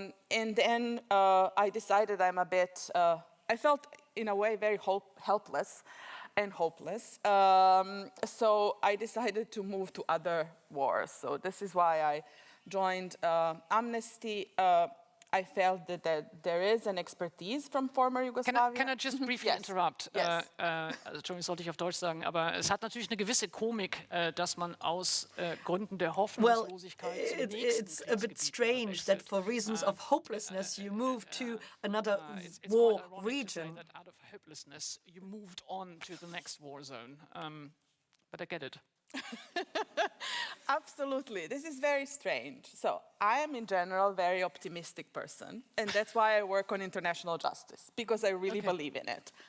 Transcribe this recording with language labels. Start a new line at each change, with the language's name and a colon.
English: And then I decided I'm a bit, I felt in a way very helpless and hopeless. So I decided to move to other wars. So this is why I joined Amnesty. I felt that there is an expertise from former Yugoslavia. Can I just briefly interrupt? Yes.
German: Entschuldigung, sollte ich auf Deutsch sagen, aber es hat natürlich eine gewisse Komik, dass man aus Gründen der Hoffnungslosigkeit zum nächsten
English: It's a bit strange that for reasons of hopelessness you move to another war region. That out of hopelessness you moved on to the next war zone. But I get it. Absolutely. This is very strange. So I am in general a very optimistic person, and that's why I work on international justice, because I really believe in it.